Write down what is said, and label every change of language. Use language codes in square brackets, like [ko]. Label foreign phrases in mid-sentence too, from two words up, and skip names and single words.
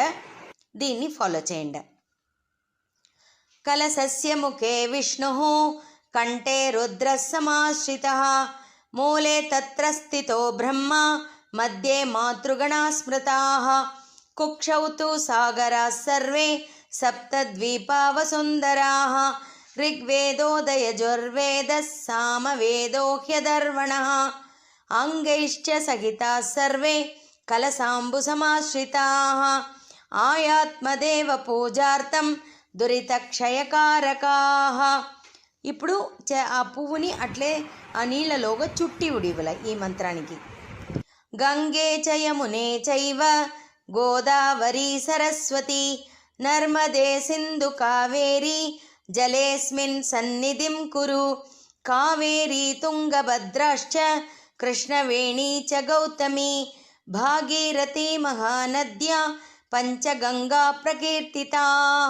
[te] దీన్ని ఫాలో చేయండి. [sa] కలశస్య ముఖే విష్ణుః కంఠే రుద్రః సమాశ్రితః మూలే తత్ర స్థితో బ్రహ్మ మధ్యే మాతృగణా స్మృతాః కుక్షౌ తు సాగరాः సర్వే సప్తద్వీపా వసుందరాः ऋग्वेदोदयजुर्वेदः सामवेदो ह्यदर्वणः अंगैश्च सहिताः सर्वे कलसाम्बुसमाश्रिताः आयात्मदेव पूजार्थं దురితక్షయకారకాః. [te] ఇప్పుడు ఆ పువ్వుని అట్లే ఆ నీళ్ళలోగా చుట్టి ఉడివల ఈ మంత్రానికి. [sa] గంగే చ యమునే చైవ గోదావరి సరస్వతి నర్మదే సింధు కావేరి జలేస్మిన్ సన్నిధిం కురు కావేరీ తుంగభద్రాశ్చ కృష్ణవేణీ చ గౌతమి భాగీరథీ మహానద్యా పంచగంగా ప్రకీర్తితాః.